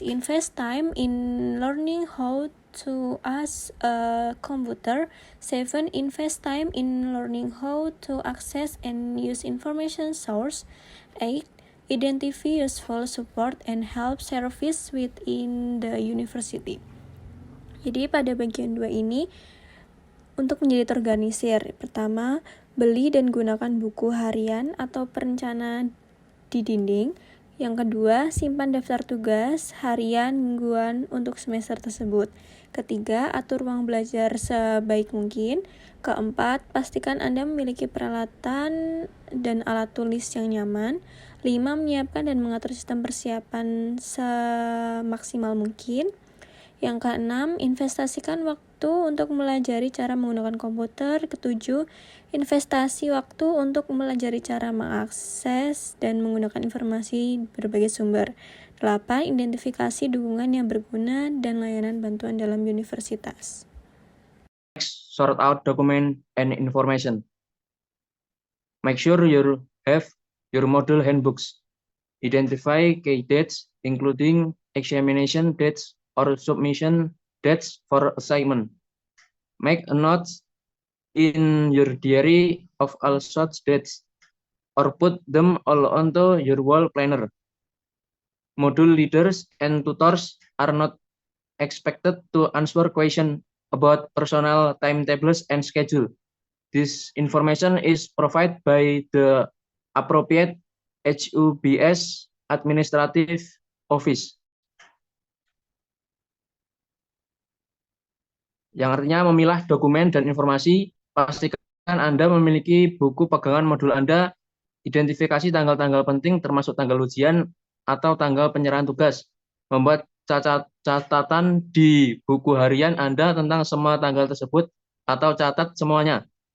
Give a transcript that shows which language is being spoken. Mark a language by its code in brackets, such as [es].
[en] Invest time in learning how to use a computer. 7. Invest time in learning how to access and use information source. 8. Identify useful support and help service within the university. [id] Jadi pada bagian 2 ini untuk menjadi terorganisir. Pertama, beli dan gunakan buku harian atau perencana di dinding. Yang kedua, simpan daftar tugas harian mingguan untuk semester tersebut. Ketiga, atur ruang belajar sebaik mungkin. Keempat, pastikan Anda memiliki peralatan dan alat tulis yang nyaman. 5. Menyiapkan dan mengatur sistem persiapan semaksimal mungkin. Yang keenam, investasikan waktu untuk melajari cara menggunakan komputer. Ketujuh, investasi waktu untuk melajari cara mengakses dan menggunakan informasi berbagai sumber. 8. Identifikasi dukungan yang berguna dan layanan bantuan dalam universitas. [en] Next, sort out document and information. Make sure you have your model handbooks. Identify key dates, including examination dates or submission dates for assignment. Make a note in your diary of all such dates, or put them all onto your wall planner. Module leaders and tutors are not expected to answer questions about personal timetables and schedule. This information is provided by the appropriate HUBS Administrative Office. [id] Yang artinya memilah dokumen dan informasi, pastikan Anda memiliki buku pegangan modul Anda, identifikasi tanggal-tanggal penting termasuk tanggal ujian atau tanggal penyerahan tugas, membuat catatan di buku harian Anda tentang semua tanggal tersebut atau catat semuanya.